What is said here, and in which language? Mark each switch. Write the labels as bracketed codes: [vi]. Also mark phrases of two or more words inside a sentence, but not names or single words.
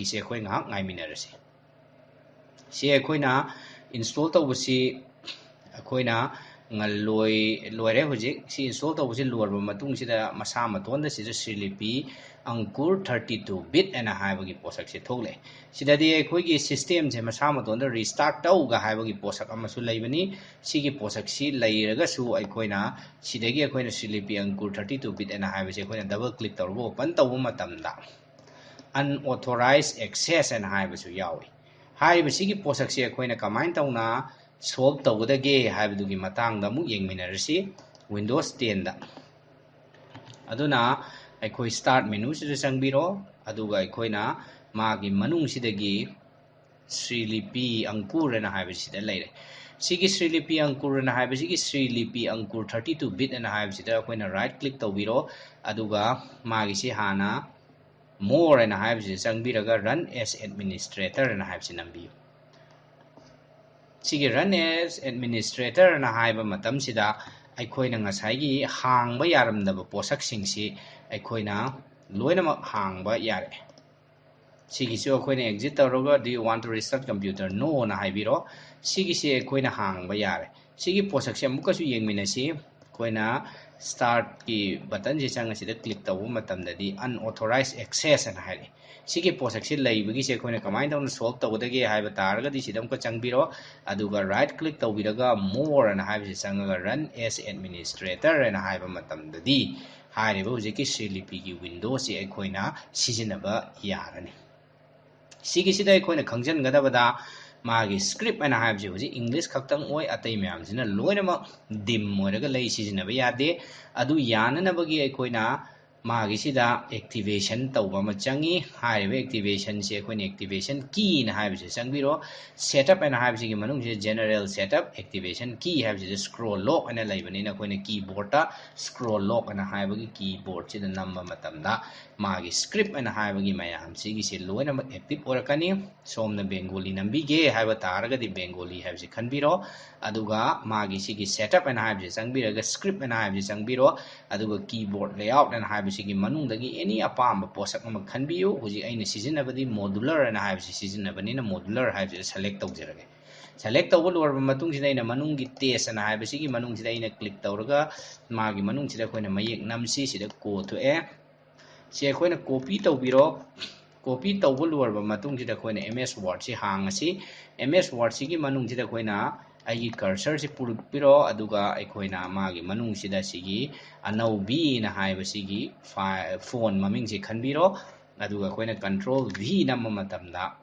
[mni] se akhoi ngahak ngaiminarasi si akhoi na install tawbasi akhoi na loire hujik si install tawbasi lorba matung sida masa matonda sida ShreeLipi Ankur 32 bit ana haibagi posak se thogle sidadi akhoi gi system se masa matonda restart tawga haibagi posak amasu leibani sigi posak si leiraga su akhoi na sidagi akhoi na ShreeLipi Ankur 32 bit ana haibase akhoi na [en] double click [mni] tawbo open tawbu matamda [en] unauthorized access and [mni] haibasu yawi haiba sigi posak se akhoi na kamain tawna solve tawdage haibadugi matangda mu yengminarasi Windows 10 da aduna akhoi [en] start menu [mni] sida changbiro aduga akhoi na magi manung sidagi ShreeLipi Ankur na haibasida leire sigi ShreeLipi Ankur na haibasigi ShreeLipi Ankur 32 bit na haibasida akhoi na [en] right click [mni] tawbiro aduga magi si hana more na haibasida changbiraga [en] run as administrator [mni] na haibasi nambiu sigi [en] run as administrator [mni] na haiba matam sida akhoi na ngasai hangba yaramdaba posak singsi akhoi na loinamak hangba yare sigi so akhoi na exit tawroga [en] do you want to restart computer no [mni] na haibiro sigi se akhoi na hangba yare sigi posak se amukasu yengminasi akhoi na start ki button je changasida click tawu matamdadi [en] unauthorized access [mni] na hairi sigi posak se leibagi se akhoi na kamai tawna solve tawdage haiba taraga di sidam ka changbiro aduga [en] right click [mni] tawbiraga more na haiba se changaga [en] run as administrator [mni] na haiba matamdadi hairiba hujiki ShreeLipi gi Windows se akhoi na sizinaba yarani sigi sida akhoi na khangjan gadabada magi script ana haibje huji English khaktang oi atai myam jina loinama dim moiraga lei sizinaba yade adu yananabagi akhoi na magi sida activation tawba ma changi haiba activation se akhoi na [en] activation key [mni] na haibje changbiro setup ana haibje gi manung je general [en] setup activation key [mni] haibje [en] scroll lock [mni] ana laibani na akhoi na keyboard ta [en] scroll lock [mni] ana haiba gi keyboard sida namba matamda magi script ana haiba gi mayam sigi se loinama active orakani somna Bengali nambige haiba taraga di Bengali haibje khanbiro aduga magi sigi setup ana haibje changbiraga script ana haibje changbiro aduga [en] keyboard layout [mni] ana haibje sigi manungdagi any apamba posak ama khanbiu huji aina sizinabadi modular ana haibje sizinabani na modular haibje select tawjarage select tawba lorba matung sida aina manungi test ana haibje sigi manung sida aina click tawraga magi manung sida akhoi na mayek namsi sida ko thoe si akhoi na copy tawbiro copy tawba lorba matung sida akhoi na MS Word si hangasi MS Word sigi manung sida akhoi na ai cursor si purupiro aduga akhoi na magi manung sida sigi anaubi na haiba sigi phone maming si khanbiro aduga akhoi na [en] control V [mni] namma matamda